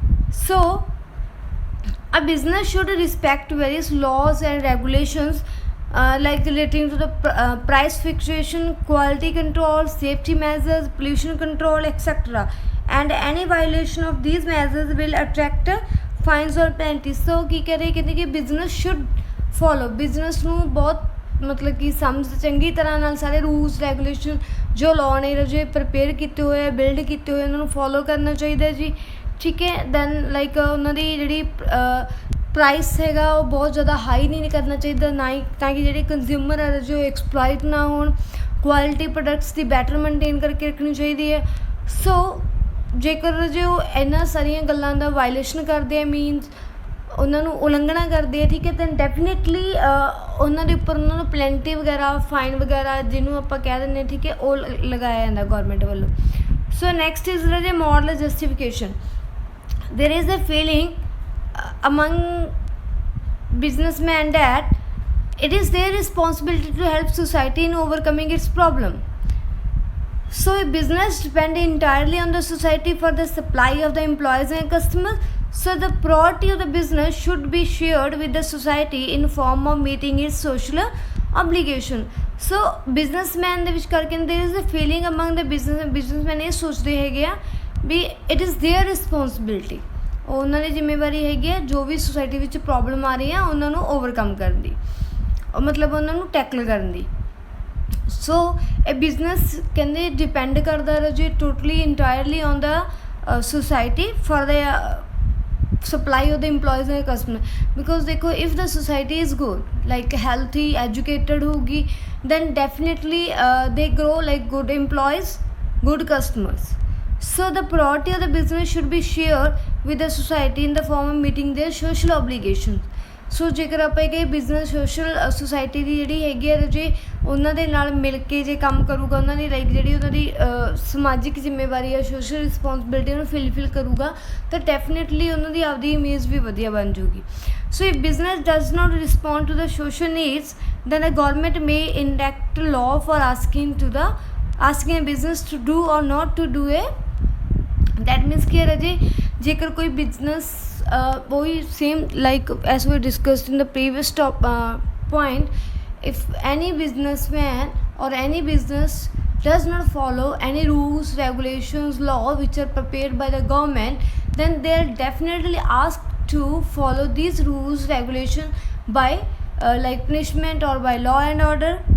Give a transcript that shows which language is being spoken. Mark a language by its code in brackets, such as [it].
[en] So a business should respect various laws and regulations like relating to the price fixation, quality control, safety measures, pollution control, etc. And any violation of these measures will attract fines or penalties. [pa] So ਕੀ ਕਹਿ ਰਹੇ ਕਹਿੰਦੇ ਕਿ [en] business should follow. [pa] business ਨੂੰ ਬਹੁਤ ਮਤਲਬ ਕਿ ਚੰਗੀ ਤਰ੍ਹਾਂ ਨਾਲ ਸਾਰੇ ਰੂਲਸ ਰੈਗੂਲੇਸ਼ਨ ਜੋ ਲਾਅ ਨੇ ਜੇ ਪ੍ਰੀਪੇਅਰ ਕੀਤੇ ਹੋਏ ਬਿਲਡ ਕੀਤੇ ਹੋਏ ਉਹਨਾਂ ਨੂੰ ਫੋਲੋ ਕਰਨਾ ਚਾਹੀਦਾ ਜੀ, ਠੀਕ ਹੈ. ਦੈਨ ਲਾਈਕ ਉਹਨਾਂ ਦੀ ਜਿਹੜੀ ਪ੍ਰਾਈਸ ਹੈਗਾ ਉਹ ਬਹੁਤ ਜ਼ਿਆਦਾ ਹਾਈ ਨਹੀਂ ਕਰਨਾ ਚਾਹੀਦਾ, ਨਾ ਹੀ ਤਾਂ ਕਿ ਜਿਹੜੇ ਕੰਜ਼ਿਊਮਰ ਹੈ ਜੋ ਐਕਸਪਲੋਇਟ ਨਾ ਹੋਣ. ਕੁਆਲਿਟੀ ਪ੍ਰੋਡਕਟਸ ਦੀ ਬੈਟਰ ਮੇਨਟੇਨ ਕਰਕੇ ਰੱਖਣੀ ਚਾਹੀਦੀ ਹੈ. ਸੋ ਜੇਕਰ ਜੇ ਉਹ ਇਹਨਾਂ ਸਾਰੀਆਂ ਗੱਲਾਂ ਦਾ ਵਾਇਲੇਸ਼ਨ ਕਰਦੇ ਆ ਮੀਨਸ ਉਹਨਾਂ ਨੂੰ ਉਲੰਘਣਾ ਕਰਦੇ ਆ, ਠੀਕ ਹੈ, ਤਾਂ ਡੈਫੀਨੇਟਲੀ ਉਹਨਾਂ ਦੇ ਉੱਪਰ ਉਹਨਾਂ ਨੂੰ ਪਲੈਂਟੀ ਵਗੈਰਾ ਫਾਈਨ ਵਗੈਰਾ ਜਿਹਨੂੰ ਆਪਾਂ ਕਹਿ ਦਿੰਦੇ ਹਾਂ, ਠੀਕ ਹੈ, ਉਹ ਲਗਾਇਆ ਜਾਂਦਾ ਗੌਰਮੈਂਟ ਵੱਲੋਂ. [en] So next is ਰਾਜੇ moral justification. There is a feeling among businessmen that it is their responsibility to help society in overcoming its problem. So a business depends entirely on the society for the supply of the employees and customers. So the priority of the business should be shared with the society in form of meeting its social obligation. [pa] So businessman ਦੇ ਵਿੱਚ ਕਰਕੇ [en] there is a feeling among the businessmen [pa] ਇਹ ਸੋਚਦੇ ਹੈਗੇ ਆ ਵੀ [en] it is their responsibility, [pa] ਉਹਨਾਂ ਦੀ ਜ਼ਿੰਮੇਵਾਰੀ ਹੈਗੀ ਆ ਜੋ ਵੀ ਸੋਸਾਇਟੀ ਵਿੱਚ ਪ੍ਰੋਬਲਮ ਆ ਰਹੀ ਆ ਉਹਨਾਂ ਨੂੰ ਓਵਰਕਮ ਕਰਨ ਦੀ, ਮਤਲਬ ਉਹਨਾਂ ਨੂੰ ਟੈਕਲ ਕਰਨ ਦੀ। ਸੋ ਇਹ ਬਿਜ਼ਨਸ ਕਹਿੰਦੇ ਡਿਪੈਂਡ ਕਰਦਾ ਰਾਜੇ [en] totally entirely on the society for the supply of the employees and customer, because [pa] देखो [en] if the society is good like healthy educated [pa] होगी [en] then definitely they grow like good employees, good customers. So the priority of the business should be shared with the society in the form of meeting their social obligations. [pa] ਸੋ ਜੇਕਰ ਆਪਾਂ ਕਹੀਏ business social society ਦੀ ਜਿਹੜੀ ਹੈਗੀ ਆ ਜੇ ਉਹਨਾਂ ਦੇ ਨਾਲ ਮਿਲ ਕੇ ਜੇ ਕੰਮ ਕਰੂਗਾ, ਉਹਨਾਂ ਦੀ ਲਾਈਕ ਜਿਹੜੀ ਉਹਨਾਂ ਦੀ ਸਮਾਜਿਕ ਜ਼ਿੰਮੇਵਾਰੀ ਆ ਸੋਸ਼ਲ ਰਿਸਪੋਂਸਿਬਿਲਿਟੀ ਉਹਨੂੰ ਫਿਲਫਿਲ ਕਰੂਗਾ ਤਾਂ ਡੈਫੀਨੇਟਲੀ ਉਹਨਾਂ ਦੀ ਆਪਦੀ ਇਮੇਜ ਵੀ ਵਧੀਆ ਬਣ ਜੂਗੀ। [en] so if business does not respond to the social needs then a government may enact a law for asking a business to do or not to do a, that means [pa] कि राजे जेकर कोई business वही same [en] like as we discussed in the previous point, if any businessman or any business does not follow any rules, regulations, law which are prepared by the government, then they are definitely asked to follow these rules, regulations by like punishment or by law and order.